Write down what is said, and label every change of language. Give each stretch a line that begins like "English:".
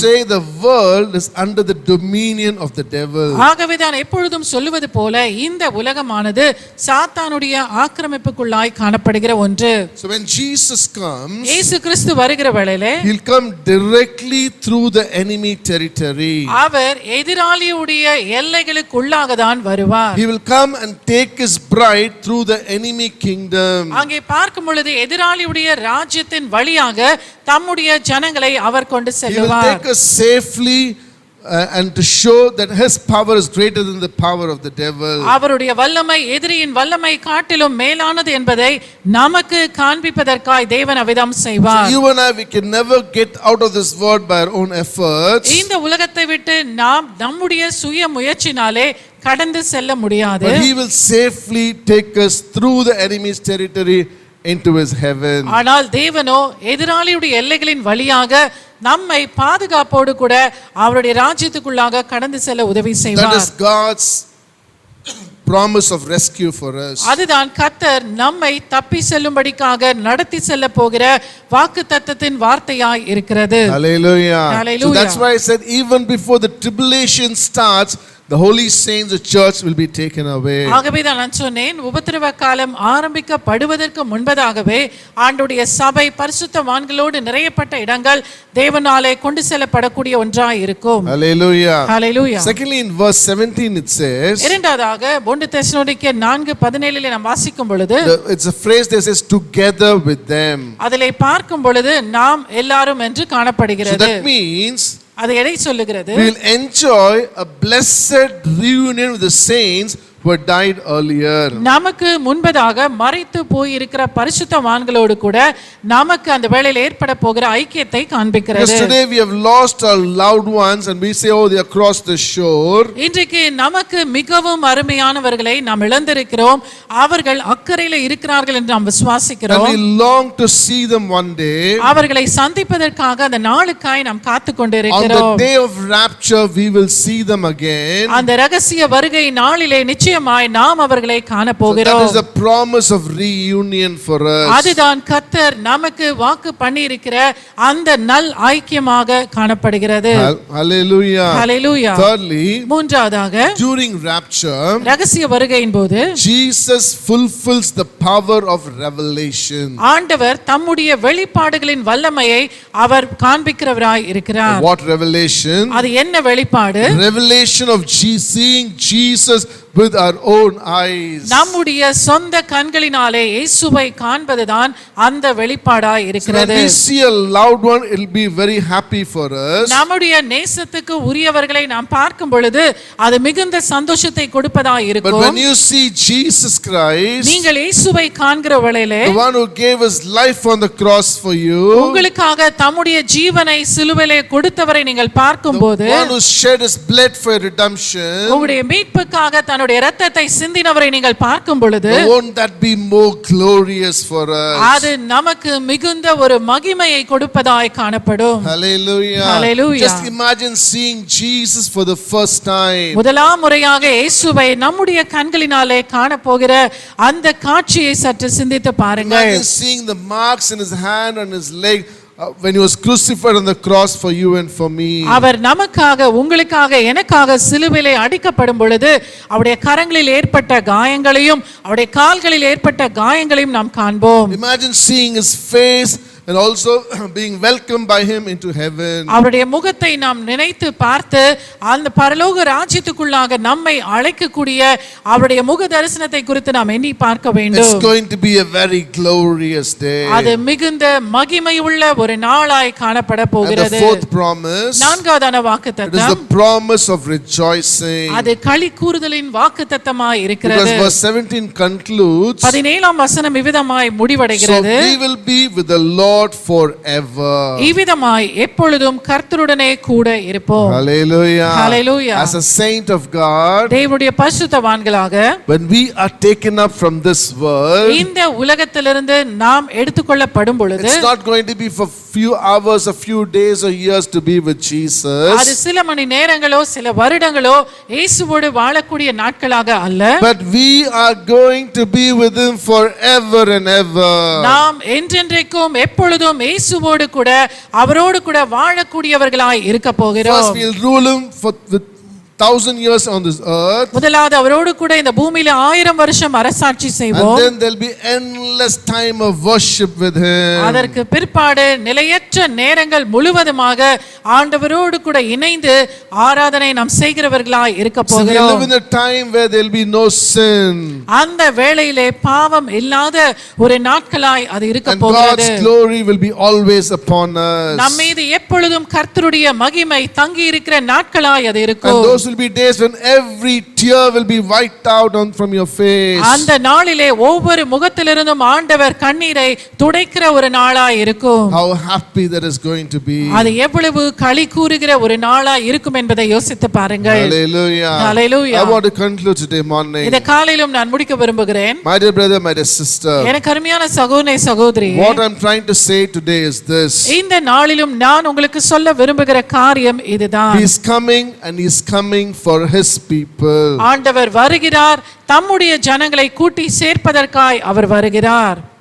English: Say the world is under the dominion of the devil.
Tamil: ஆகவே தான் எப்பொழுதும் சொல்லுவது போல இந்த உலகமானது சாத்தானுடைய ஆக்கிரமிப்புக்குள்ளாய் காணப்படுகிற ஒன்று.
English: So when Jesus comes,
Tamil: இயேசு கிறிஸ்து வருகிற வேளையிலே
English: he'll come directly through the enemy territory.
Tamil: அவர் எதிராளியுடைய எல்லைகளுக்குள்ளாக தான் வருவார்.
English: He will come and take his bride through the enemy kingdom.
Tamil: அங்கே பார்க்கும் பொழுது எதிராளியுடைய ராஜ்யத்தின் வழியாக தம்முடைய ஜனங்களை அவர் கொண்டு
English: He will
Tamil: செல்வார்.
English: take us safely and to show that his power is greater than the power of the devil.
Tamil: அவருடைய வல்லமை எதிரியின் வல்லமை காட்டிலும் மேலானது என்பதை நமக்கு காண்பிப்பதற்காய் தேவன் அவ்விதம் செய்வார்.
English: You and I, we can never get out of this world by our own efforts.
Tamil: இந்த உலகத்தை விட்டு நாம் நம்முடைய சுய முயற்சினாலே கடந்து செல்ல முடியாது.
English: But he will safely take us through the enemy's territory into his heaven.
Tamil: ஆனால் தேவனோ எதிராளியுடைய எல்லைகளின் வழியாக நம்மை பாதுகாப்போடு கூட அவருடைய ராஜ்யத்துக்குள்ளாக கடந்து செல்ல உதவி
English: That
Tamil: செய்வார்.
English: is God's promise of rescue for us.
Tamil: அதுதான் கர்த்தர் நம்மை தப்பி செல்லும்படிக்காக நடத்தி செல்ல போகிற வாக்குத்தத்தத்தின் வார்த்தையாய் இருக்கிறது.
English: Hallelujah. Hallelujah. So that's why I said even before the tribulation starts, the holy saints, the church will be taken away.
Tamil: ஆகவே தான் நான் சொன்னேன், உபத்திரவ காலம் ஆரம்பிக்கப்படுவதற்கு முன்பதாகவே ஆண்டுடைய சபை பரிசுத்தவான்களோடு நிறையப்பட்ட இடங்கள் தேவனாலே கொண்டு செல்லப்படக்கூடிய ஒன்றாய் இருக்கும்.
English: Hallelujah. Hallelujah. Secondly, in verse 17 it says,
Tamil: இரண்டாவதாக 1 தெசலோனிக்கேயர் 4:17 நாம் வாசிக்கும் பொழுது
English: it's a phrase that says together with them.
Tamil: அதிலே பார்க்கும் பொழுது நாம் எல்லாரும் என்று
English: So
Tamil: காணப்படுகிறது.
English: that means
Tamil: அது எதை சொல்லுகிறது?
English: we will enjoy a blessed reunion with the saints who had died earlier.
Tamil: நமக்கு முன்பதாக மறைத்து போய் இருக்கிற பரிசுத்தவான்களோடு கூட நமக்கு அந்த வேளையில் ஏற்பட போகிற ஐக்கியத்தை காண்பிக்கிறது.
English: Because today we have lost our loved ones and we say, oh, they are across the shore.
Tamil: இன்றைக்கு நமக்கு மிகவும் அருமையானவர்களை நாம் இழந்திருக்கிறோம், அவர்கள் அக்கறையில் இருக்கிறார்கள் என்று நாம்
English: And
Tamil: விசுவாசிக்கிறோம்.
English: we long to see them one day.
Tamil: அவர்களை சந்திப்பதற்காக அந்த நாளுக்காய் நாம் காத்து
English: On the
Tamil: கொண்டிருக்கிறோம்.
English: day of rapture, we will see them again.
Tamil: அந்த ரகசிய வருகை நாளிலே நிச்சயமாய் நாம் அவர்களை காண
English: So that
Tamil: போகிறோம்.
English: is the promise of reunion for us.
Tamil: அதுதான் கர்த்தர் நமக்கு வாக்கு பண்ணி இருக்கிற அந்த நல் ஐக்கியமாக காணப்படுகிறது.
English: Hallelujah. Hallelujah. Thirdly,
Tamil: மூன்றாவதாக
English: during rapture,
Tamil: ரகசிய வருகையின் போது
English: Jesus fulfills the power of revelation.
Tamil: ஆண்டவர் தம்முடைய வெளிப்பாடுகளின் வல்லமையை அவர் காண்பிக்கிறவராய் இருக்கிறார்.
English: What revelation?
Tamil: அது என்ன வெளிப்பாடு?
English: Revelation of seeing Jesus with our own eyes.
Tamil: நம்முடைய சொந்த கண்களினாலே இயேசுவை காண்பதுதான் அந்த வெளிப்பாடாய்
English: When
Tamil: இருக்கிறது.
English: we see a loved one, it will be very happy for us.
Tamil: நம்முடைய நேசத்துக்கு உரியவர்களை நாம் பார்க்கும் பொழுது அது மிகுந்த சந்தோஷத்தை கொடுப்பதாய்
English: But
Tamil: இருக்கும்.
English: when you see Jesus Christ,
Tamil: நீங்கள் இயேசுவை காண்கிற வேளையிலே
English: the one who gave his life on the cross for you,
Tamil: உங்களுக்காக தம்முடைய ஜீவனை சிலுவையிலே கொடுத்தவரை நீங்கள் பார்க்கும்போது,
English: the one who shed his blood for redemption,
Tamil: உங்களுடைய மீட்புக்காக தன்னுடைய இரத்தத்தை சிந்தினவரை நீங்கள் பார்க்கும் பொழுது,
English: won't that be more glorious for us?
Tamil: அது நமக்கு மிகுந்த ஒரு மகிமையை கொடுப்பதாய் காணப்படும்.
English: Hallelujah. Hallelujah. Just imagine seeing Jesus for the first time.
Tamil: முதலாம் முறையாக இயேசுவை நம்முடைய கண்களினாலே காணப்போகிற அந்த காட்சியை சற்று சிந்தித்து பாருங்கள்.
English: Imagine seeing the marks in his hand and his leg when he was crucified on the cross for you and for me.
Tamil: அவர் நமக்காக, உங்களுக்காக, எனக்காக சிலுவையிலே அடிக்கப்படும் பொழுது அவருடைய கரங்களில் ஏற்பட்ட காயங்களையும் அவருடைய கால்களில் ஏற்பட்ட காயங்களையும் நாம் காண்போம்.
English: Imagine seeing his face and also being welcomed by him into heaven.
Tamil: அவருடைய முகத்தை நாம் நினைத்து பார்த்து அந்த பரலோக ராஜ்யத்துக்குள்ளாக நம்மை அழைக்கக்கூடிய அவருடைய முக தரிசனத்தை குறித்து நாம் எண்ணி பார்க்க வேண்டும்.
English: It's going to be a very glorious day.
Tamil: அது மிகுந்த மகிமையுள்ள ஒரு நாளாய் காணப்பட
English: And the
Tamil: போகிறது.
English: fourth promise,
Tamil: நான்காவதான
English: it is the
Tamil: வாக்குத்தத்தம்,
English: promise of rejoicing.
Tamil: அது களி கூறுதலின் வாக்குத்தத்தமாய்
English: Because
Tamil: இருக்கிறது.
English: verse 17 concludes,
Tamil: 17ஆம் வசனம் இவ்விதமாய்
English: so
Tamil: முடிவடைகிறது.
English: we will be with the Lord Lord forever.
Tamil: இவ்விதமாய் எப்பொழுதும் கர்த்தருடனே கூட இருப்போம்.
English: Hallelujah. Hallelujah. As a saint of God,
Tamil: தேவனுடைய பரிசுத்தவான்களாக
English: when we are taken up from this world,
Tamil: இந்த உலகத்திலிருந்து நாம் எடுத்துக்கொள்ளப்படும் பொழுது
English: it's not going to be for few hours, a few days or years to be with Jesus.
Tamil: அது சில மணி நேரங்களோ சில வருடங்களோ இயேசுவோடு வாழக்கூடிய நாட்களாக அல்ல.
English: But we are going to be with him forever and ever.
Tamil: நாம் என்றென்றைக்கும் எப்பொழுதும் இயேசுவோடு கூட அவரோடு கூட வாழக்கூடியவர்களாய் இருக்க போகிறோம்.
English: First we'll rule him with 1,000 years on this earth.
Tamil: முதலாவது அவரோடு கூட இந்த பூமியில 1000 வருஷம் அரசாட்சி செய்வோம்.
English: And then there'll be endless time of worship with him.
Tamil: அதற்கு பிற்பாடு நிலையற்ற நேரங்கள் முழுவதுமாக ஆண்டவரோடு கூட இணைந்து ஆராதனை நாம் செய்கிறவர்களாய் இருக்க
English: So we
Tamil: போகிறோம்.
English: live in a time where there'll be no sin.
Tamil: அந்த வேளையிலே பாவம் இல்லாத ஒரு நாட்களாய் அது இருக்க
English: And
Tamil: போகிறது.
English: God's glory will be always upon us.
Tamil: நம் மீது எப்பொழுதும் கர்த்தருடைய மகிமை தங்கி இருக்கிற நாட்களாய் அது
English: And
Tamil: இருக்கும்.
English: those will be days when every tear will be wiped out from your face.
Tamil: அந்த நாளிலே ஒவ்வொரு முகத்திலிருந்தும் ஆண்டவர் கண்ணீரை துடைக்கிற ஒரு நாளாய் இருக்கும்.
English: How happy that is going to be.
Tamil: அது எவ்வளவு களி கூறுகிற ஒரு நாளாய் இருக்கும் என்பதை யோசித்து பாருங்கள்.
English: Hallelujah. Hallelujah. I want to conclude today morning.
Tamil: இந்த காலையிலும் நான் முடிக்க விரும்புகிறேன்.
English: My dear brother, my dear sister,
Tamil: எனக்கு அருமையான சகோதரனே சகோதரி,
English: what I'm trying to say today is this.
Tamil: இந்த நாளிலும் நான் உங்களுக்கு சொல்ல விரும்புகிற காரியம் இதுதான்.
English: He is coming and he is coming for his people.
Tamil: ஆண்டவர் வருகிறார், தம்முடைய ஜனங்களை கூட்டி சேர்ப்பதற்காய் அவர் வருகிறார்.